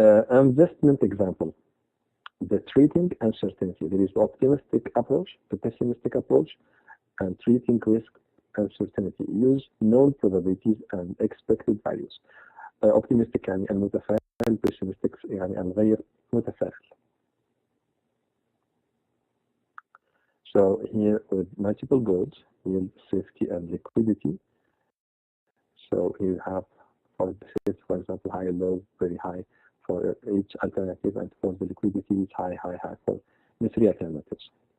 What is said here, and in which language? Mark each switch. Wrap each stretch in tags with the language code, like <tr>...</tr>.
<en>Investment example. The treating uncertainty. There is the optimistic approach, the pessimistic approach, and treating risk uncertainty. Use known probabilities and expected values.</en> <ar>optimistic يعني المتفائل, pessimistic يعني الغير متفائل.</ar> <en>So here with multiple goals, yield, safety, and liquidity. So you have for the safety, for example, high, low, very high for each alternative, and for the liquidity is high, high, high for the three alternatives.</en>